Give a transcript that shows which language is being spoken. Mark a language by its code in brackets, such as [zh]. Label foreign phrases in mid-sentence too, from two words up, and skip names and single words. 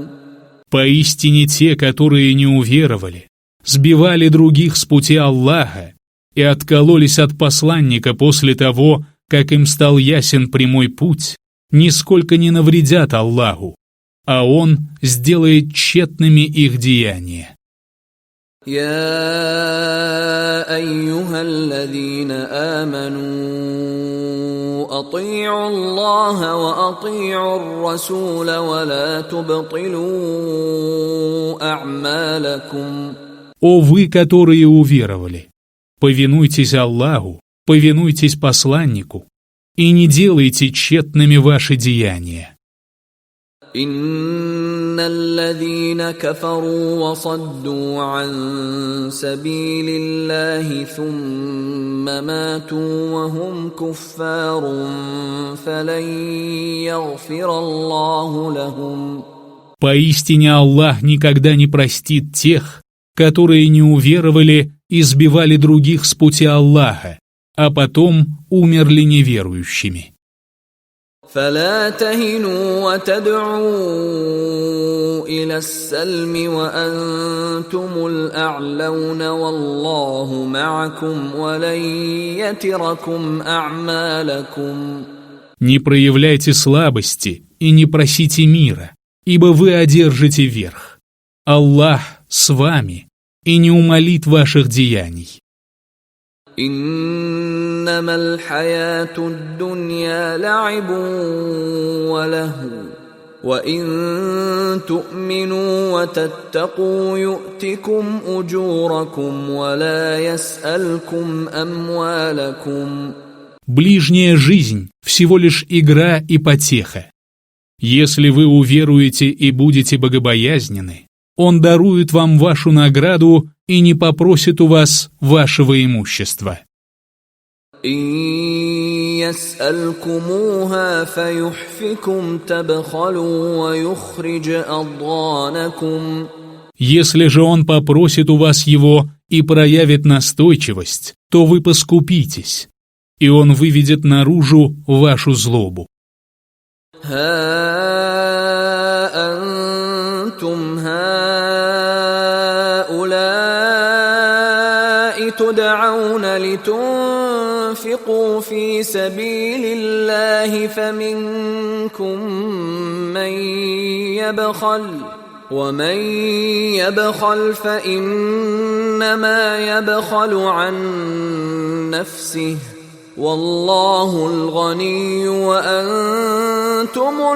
[ru] Поистине те, которые не уверовали, сбивали других с пути Аллаха и откололись от посланника после того, как им стал ясен прямой путь, нисколько не навредят Аллаху, а Он сделает тщетными их деяния. [ar] يا أيها الذين آمنوا أطيعوا الله وأطيعوا الرسول ولا تبطلوا أعمالكم. [ru] О вы, которые уверовали, повинуйтесь Аллаху, повинуйтесь посланнику и не делайте тщетными ваши деяния. [ar] إن الذين كفروا وصدوا عن سبيل الله ثم ماتوا وهم كفار فلن يغفر الله لهم. [ru] Поистине Аллах никогда не простит тех, которые не уверовали и сбивали других с пути Аллаха, а потом умерли неверующими. [ar] فلا تهنوا وتدعوا إلى السلم وأنتم الأعلون والله معكم ولن يتركم أعمالكم. [ru] Не проявляйте слабости и не просите мира, ибо вы одержите верх. Аллах с вами и не умалит ваших деяний. [ar] إنما الحياة الدنيا لعب ولهو وإن تؤمنوا وتتقوا يؤتكم أجوركم ولا يسألكم أموالكم. [ru] Ближняя жизнь – всего лишь игра и потеха. Если вы уверуете и будете богобоязненны, Он дарует вам вашу награду и не попросит у вас вашего имущества. Если же Он попросит у вас его и проявит настойчивость, то вы поскупитесь, и Он выведет наружу вашу злобу. [ar] تدعون لتنفقوا في سبيل الله فمنكم من يبخل ومن يبخل فإنما يبخل عن نفسه والله الغني وأنتم